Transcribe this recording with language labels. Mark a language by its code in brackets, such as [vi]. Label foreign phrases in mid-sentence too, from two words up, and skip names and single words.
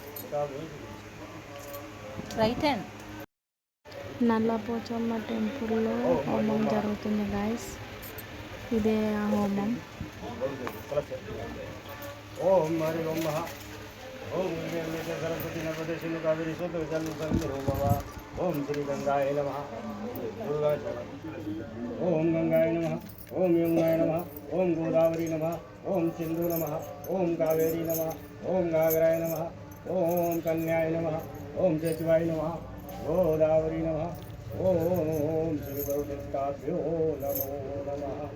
[en] Right hand. [te] నల్లపోచమ్మ టెంపుల్లో హోమం జరుగుతుంది గాయస్. ఇదే ఆ హోమం. [sa] ఓం హరి ఓం మహా ఓం सरस्वती नर्मदे सिंधु कावेरी ओम श्री गंगाय नमः ओम गंगाय नमः ओम यमुनाय नमः ओम गोदावरी नमः ओम सिंधु नमः ओम कावेरी नमः ओम घाघराय नमः ओम कन्याय नमः ओम चेतवाय नमः गोदावरी नमः ओम श्री वरुणिकाभ्यो नमो नमः।